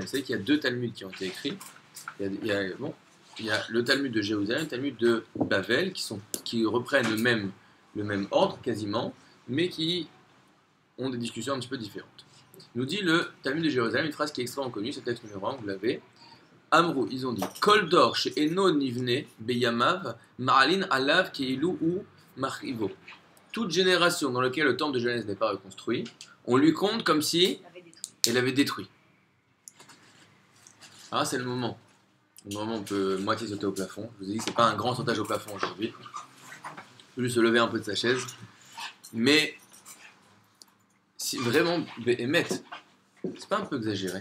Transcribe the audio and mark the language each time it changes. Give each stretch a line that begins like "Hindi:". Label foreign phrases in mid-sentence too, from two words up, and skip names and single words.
French: Vous savez qu'il y a 2 Talmuds qui ont été écrits. Il y a le Talmud de Jérusalem, le Talmud de Bavel, qui reprennent le même ordre quasiment, mais qui ont des discussions un petit peu différentes. Nous dit le Talmud de Jérusalem, une phrase qui est extrêmement connue, c'est le texte numéro 1, vous l'avez.
Hebrew: Amrou,
French: ils ont dit
Hebrew: כל דור שאינו נבנה בימיו מעלין עליו כאילו הוא מחריבו.
French: Toute génération dans laquelle le temple de Genèse n'est pas reconstruit, on lui compte comme si elle avait détruit. Ah, c'est le moment. Le moment où on peut moitié sauter au plafond. Je vous ai dit que c'est pas un grand sautage au plafond aujourd'hui. Il faut juste se lever un peu de sa chaise. Mais si vraiment émettre, c'est pas un peu exagéré.